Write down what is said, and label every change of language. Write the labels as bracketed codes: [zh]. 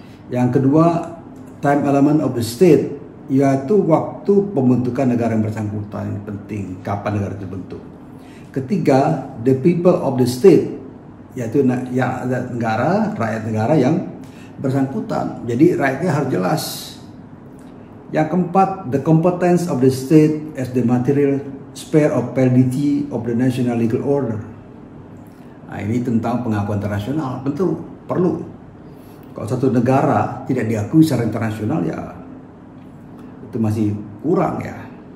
[id] Yang kedua, [en] time element of the state, [id] yaitu waktu pembentukan negara yang bersangkutan. Ini penting, kapan negara terbentuk. Ketiga, [en] the people of the state, [id] yaitu ya, negara, rakyat negara yang bersangkutan. Jadi rakyatnya harus jelas. Yang keempat, [en] the competence of the state as the material sphere of validity of the national legal order. [id] Nah, ini tentang pengakuan internasional, betul, perlu. Kalau satu negara tidak diakui secara internasional, ya itu masih kurang, ya.